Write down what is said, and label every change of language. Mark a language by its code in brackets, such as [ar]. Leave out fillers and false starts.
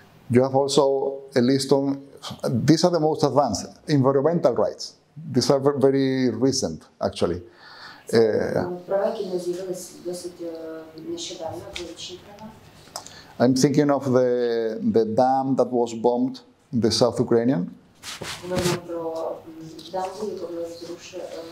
[en] You have also a list of, these are the most advanced, environmental rights. These are very recent, actually. [uk] Права, які не з'явились досить нещодавно, екологічні права. [en] I'm thinking of the dam that was bombed in the South Ukrainian. [uk] Говоримо про дамбу, яку розрушили.